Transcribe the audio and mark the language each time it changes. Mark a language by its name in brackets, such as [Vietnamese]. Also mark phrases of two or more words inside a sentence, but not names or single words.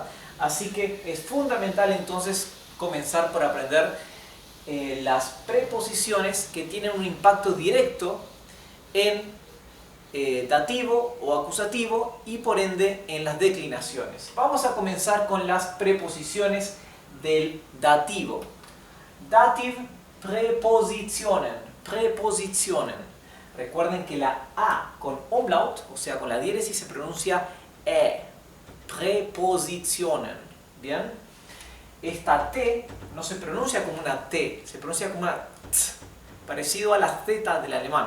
[Spanish] Así que es fundamental entonces comenzar por aprender las preposiciones que tienen un impacto directo en dativo o acusativo y por ende en las declinaciones. Vamos a comenzar con las preposiciones del dativo. [German] Dativ Präpositionen. [Spanish] Prepositionen. Recuerden que la A con umlaut, o sea con la diéresis, se pronuncia E. Prepositionen. ¿Bien? Esta T no se pronuncia como una T, se pronuncia como una T, parecido a la Z del alemán.